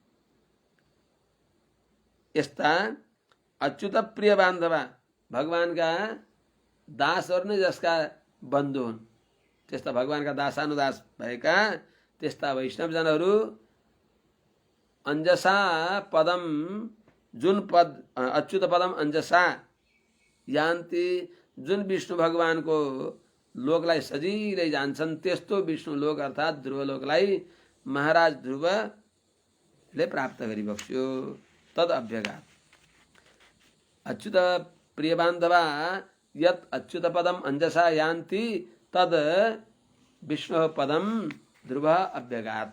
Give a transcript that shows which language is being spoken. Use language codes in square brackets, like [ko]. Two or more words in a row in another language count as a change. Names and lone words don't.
[ne] यस्ता [sa] अच्युत प्रिय बान्धवा [ne] भगवानका दासहरू नै जसका बन्धु हुन्, त्यस्ता भगवानका दासानुदास भएका त्यस्ता वैष्णवजनहरू [sa] अंजसा पदम [ne] जुन पद [sa] अच्युत पदम अंजसा यान्ति, [ne] जुन विष्णु भगवानको लोकलाई सजिलै जान्छन् त्यस्तो विष्णु लोक अर्थात् ध्रुवलोकलाई महाराज ध्रुवले प्राप्त गरिबक्स्यो। [sa] तद अभ्यगात अच्युत प्रिय बान्धवा यत् अच्युत पदम अंजसा यान्ति तद विष्णु पदम ध्रुव अभ्यगात।